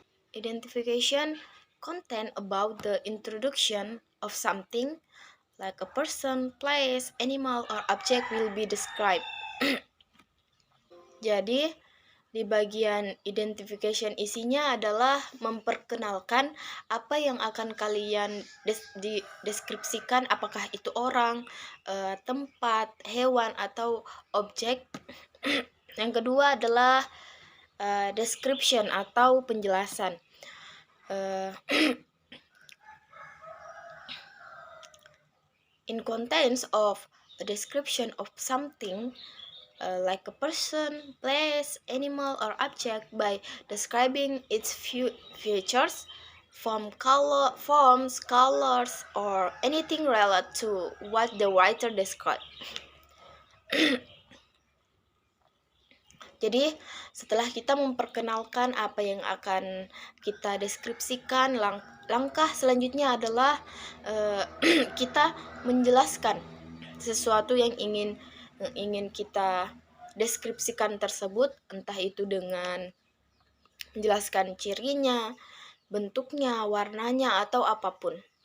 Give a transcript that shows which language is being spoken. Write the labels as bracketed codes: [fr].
[en] Identification content about the introduction of something like a person, place, animal, or object will be described. [id] Jadi, di bagian identification isinya adalah memperkenalkan apa yang akan kalian deskripsikan, apakah itu orang, tempat, hewan, atau objek. Yang kedua adalah description atau penjelasan. [en] In contents of a description of something like a person, place, animal, or object by describing its features, forms, colors, or anything related to what the writer described. [id] Jadi, setelah kita memperkenalkan apa yang akan kita deskripsikan, langkah selanjutnya adalah kita menjelaskan sesuatu yang ingin kita deskripsikan tersebut, entah itu dengan menjelaskan cirinya, bentuknya, warnanya, atau apapun.